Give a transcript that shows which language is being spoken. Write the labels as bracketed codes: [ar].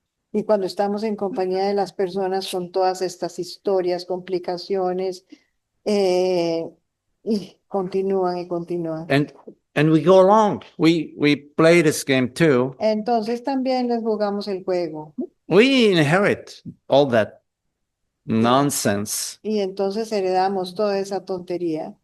[es] Y cuando estamos en compañía de las personas con todas estas historias, complicaciones, y continúan y continúan. [en] and we go along. We play this game too. [es] Entonces también les jugamos el juego. [en] We inherit all that nonsense [es] Y entonces heredamos toda esa tontería.